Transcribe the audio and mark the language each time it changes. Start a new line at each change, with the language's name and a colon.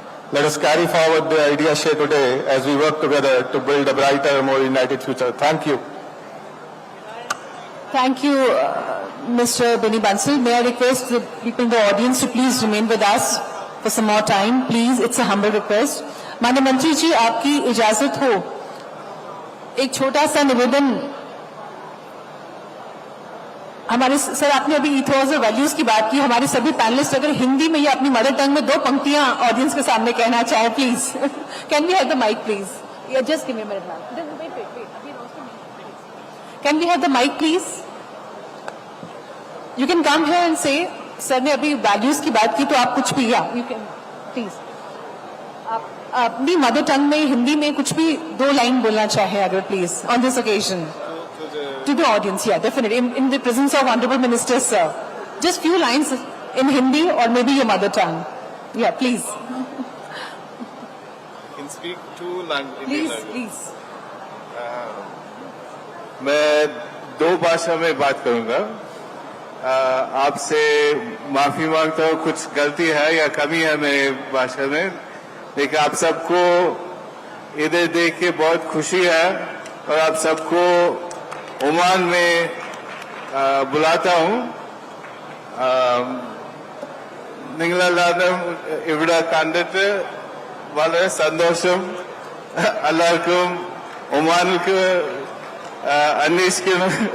English: Let us carry forward the ideas shared today as we work together to build a brighter, more united future. Thank you. Thank you, Mr. Benny Bansal. May I request the people in the audience to please remain with us for some more time, please. It's a humble request.
Hindi: माननीय मंत्री जी, आपकी इजाजत हो, एक छोटा सा निवेदन, हमारे सर आपने अभी इथोस और वैल्यूज की बात की, हमारे सभी पैनलिस्ट अगर हिंदी में या अपनी मदर टंग में 2 पंक्तियां ऑडियंस के सामने कहना चाहे please.
English: Can we have the mic please? Just give me a minute ma'am. Can we have the mic please? You can come here and say.
Hindi: सर ने अभी वैल्यूज की बात की तो आप कुछ भी, या
English: you can please
Hindi: आप अपनी मदर टंग में हिंदी में कुछ भी 2 लाइन बोलना चाहे अगर please
English: On this occasion. To the audience, yeah, definitely. In the presence of Honorable Minister, sir. Just few lines in Hindi or maybe your mother tongue. Yeah, please. You can speak 2 languages. Please.
Hindi: मैं 2 भाषा में बात करूंगा. आपसे माफी मांगता हूँ, कुछ गलती है या कमी है मेरे भाषा में, लेकिन आप सबको इधर देख के बहुत खुशी है और आप सबको ओमान में बुलाता हूँ.
Malayalam: നിങ്ങളെല്ലാവരും ഇവിടെ കണ്ടിട്ട് വളരെ സന്തോഷം. എല്ലാവർക്കും ഒമാനിലേക്ക് അന്വേഷിക്കണം.